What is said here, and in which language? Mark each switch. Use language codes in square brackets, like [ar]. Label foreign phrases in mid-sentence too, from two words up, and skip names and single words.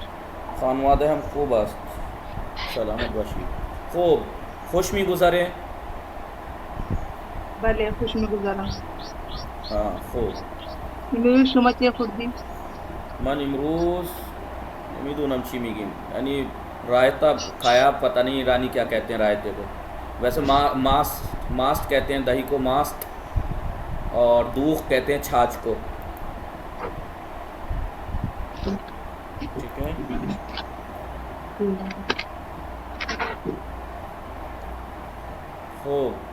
[fa] خانواده هم خوب است. سلامت باشی. خوب خوش میگذره؟ بله خوش میگذارم. خوب. امروز شما چه خوردی؟ من امروز نمیدونم چی میگیم یعنی [hi] रायता खाया. पता नहीं ईरानी क्या कहते हैं रायते को. वैसे मास्ट कहते हैं दही को मास्ट और दूध कहते हैं छाछ को. ठीक है. खूब.